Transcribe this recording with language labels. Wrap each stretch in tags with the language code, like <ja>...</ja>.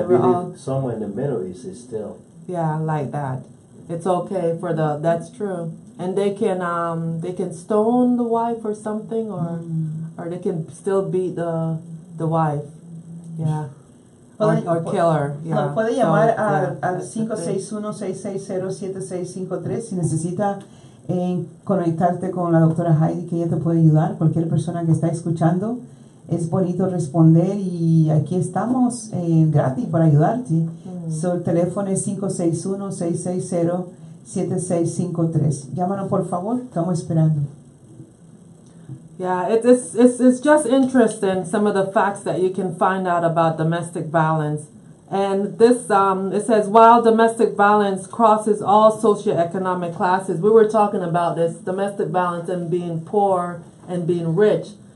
<en>They were all, believe somewhere in the Middle East is still. yeah, like that. It's okay for that's true. And they can stone the wife or something, or they can still beat the wife. Yeah. Or kill her. Yeah.</en> <es>Puede</es> <en>So,</en> <es>llamar</es> <en>yeah,</en> <es>al</es> <en>that's the thing.</en> <es>561-660-7653 si necesita conectarte con la doctora Heidi, que ella te puede ayudar. Cualquier persona que está escuchando, es bonito responder, y aquí estamos gratis para ayudarte. So, el teléfono es 561-660-7653. Llámanos, por favor, estamos esperando.</es> <en>Yeah, it's just interesting, some of the facts that you can find out about domestic violence. And this, it says, while domestic violence crosses all socioeconomic classes, we were talking about this, domestic violence and being poor and being rich.</en>